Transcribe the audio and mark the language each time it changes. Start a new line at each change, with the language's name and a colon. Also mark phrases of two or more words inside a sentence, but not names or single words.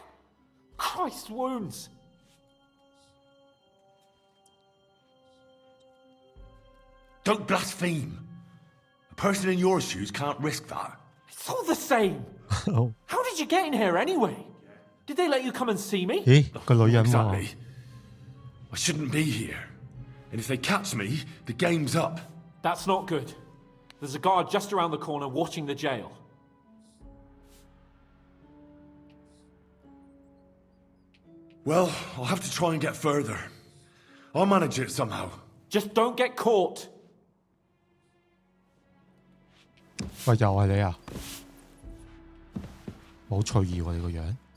English: Christ's wounds. Don't blaspheme. A person in your shoes can't risk that. It's all the same. How did you get in here anyway? Did they let you come and see me?
Cantonese: 咦，個女人喎。
English: Exactly. I shouldn't be here. And if they catch me, the game's up. That's not good. There's a guard just around the corner watching the jail. Well, I'll have to try and get further. I'll manage it somehow. Just don't get caught.
Cantonese: 喂，又係你啊！好隨意喎，你個樣。